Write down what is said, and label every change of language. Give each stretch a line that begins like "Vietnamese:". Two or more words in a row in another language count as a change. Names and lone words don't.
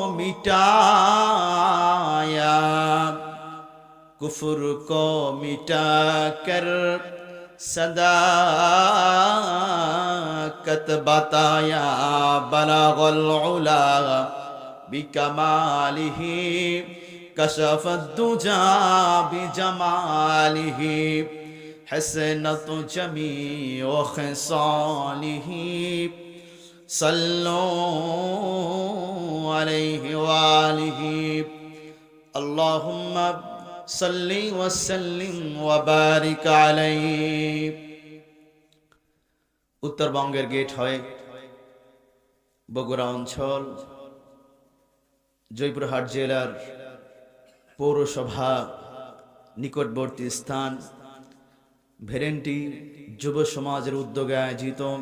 Urdu: مٹایا کفر کو مٹا کر صداقت بتایا
Arabic: بلغ العلا بکمالہ کشف الدجا بجمالہ حسنت جمیع خصالہ صلوا علیہ وآلہ اللہم صلی وسلم وبارک علیہ
Bangla: উত্তরবঙ্গের গেট হয়ে বগুড়া অঞ্চল জয়পুরহাট জেলার পৌরসভা নিকটবর্তী স্থান ভেরেন্টি যুব সমাজের উদ্যোগে আয়োজিত